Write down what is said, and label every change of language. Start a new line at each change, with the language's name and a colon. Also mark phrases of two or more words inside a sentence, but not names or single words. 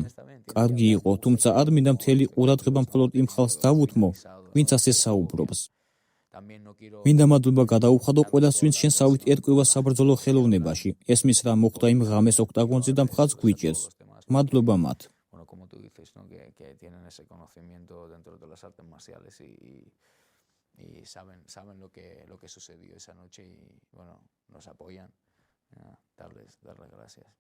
Georgian: კარგი იყო, თუმცა არ მინდა მთელი ყურადღება მხოლოდ იმ ხალხს დავუთმო, ვინც ასე საუბრობს. მინდა მადლობა გადაუხადო ყველას, ვინც შენსავით ერკვევა საბრძოლო ხელოვნებაში. ესმის რა მოხდა იმ ღამეს ოქტაგონზე და მხარს გვიჭერს. მადლობა მათ.
Spanish: Bueno, como tú dices, ¿no? Que tienen ese conocimiento dentro de las artes marciales y saben lo que sucedió esa noche y bueno, nos apoyan. Darles gracias.